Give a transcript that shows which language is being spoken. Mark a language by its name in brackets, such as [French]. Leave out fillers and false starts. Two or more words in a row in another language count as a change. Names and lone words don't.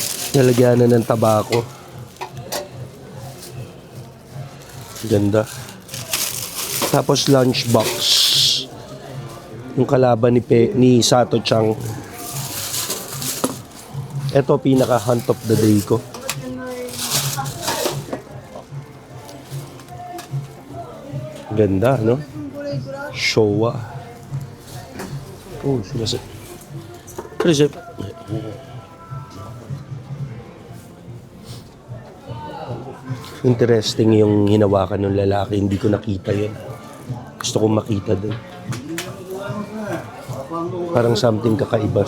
[Filipino] Nalagyan na ng tabako. Ganda. Tapos lunchbox. Yung kalaban ni Sato Chang. Ito pinaka [English] hunt of the day [Filipino] ko. Ganda, no? [Japanese] これいくら？ [Filipino] Showa. Oh, sumas. Kasi interesting yung hinawakan ng lalaki. Hindi ko nakita yun. Gusto kong makita din. Parang something kakaiba.